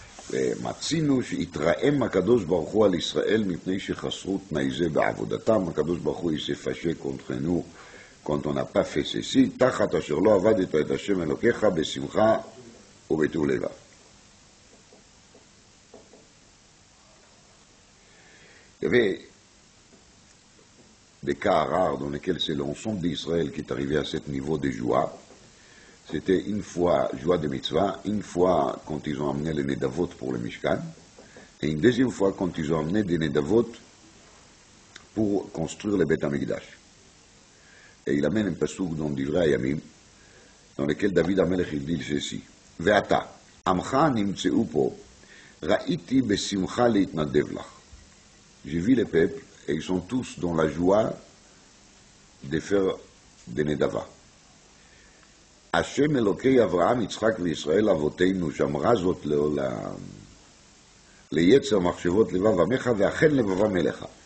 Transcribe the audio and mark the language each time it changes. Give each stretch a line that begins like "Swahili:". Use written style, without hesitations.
Hebrew: ומצאנו שהתרעם הקדוש ברוך הוא על ישראל מפני שחסרו תנאי זה בעבודתם. הקדוש ברוך הוא
French: s'est fâché contre nous quand on n'a pas fait ceci,
Hebrew: תחת אשר לא עבדת את השם אלוקיך בשמחה ובטוב לבב.
French: Il y avait des cas rares dans lesquels c'est l'ensemble d'Israël qui est arrivé à ce niveau de joie. C'était une fois joie de mitzvah, une fois quand ils ont amené les nedavot pour le Mishkan, et une deuxième fois quand ils ont amené des nedavot pour construire le Beth Amikdash. Et il amène un passouk dans Divrei Hayamim, dans lequel David Amelech il dit ceci:
Hebrew: Ve'ata, amcha nimtzeu po, ra'iti besimcha leitnadev lach.
French: J'ai vu les peuples, et ils sont tous dans la joie de faire des nedavah.
Hebrew: Hashem Elokei Avraham, Yitzchak וישראל אבותינו, שאמרה זאת לעולם, ליצר מחשבות לבב עמך, ואכן לבבם אליך.